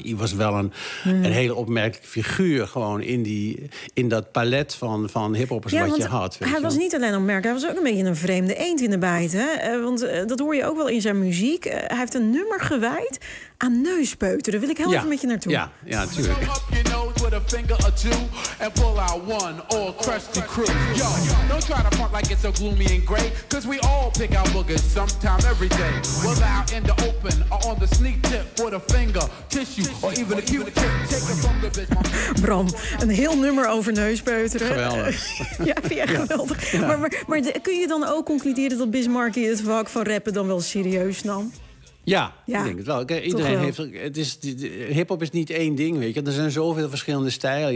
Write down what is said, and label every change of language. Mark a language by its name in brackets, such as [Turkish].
[Dutch] Hij was wel een hele opmerkelijke figuur. Gewoon in dat palet van hiphoppers wat je had. Hij was niet alleen opmerkelijk. Hij was ook een beetje een vreemde eend in de bijt. Hè? Want dat hoor je ook wel in zijn muziek. Hij heeft een nummer gewijd aan neuspeuteren. Daar wil ik heel even met je naartoe. Ja, ja, natuurlijk. [English] With a finger or two and pull out one all crusty crew. Yo, don't try to front like it's so gloomy and gray, cause we all pick out boogers sometime every day. Whether out in the open or on the sneak tip with a finger, tissue or even a cute tip. Take it from the bitch. [Dutch] Bram, een heel nummer over neuspeuteren. Geweldig. Ja, vind je echt geweldig. Ja. Maar kun je dan ook concluderen dat Bismarck in het vak van rappen dan wel serieus nam? Ja, ik denk het wel. Kijk, iedereen heeft. Het is, hip-hop is niet één ding, weet je. Er zijn zoveel verschillende stijlen.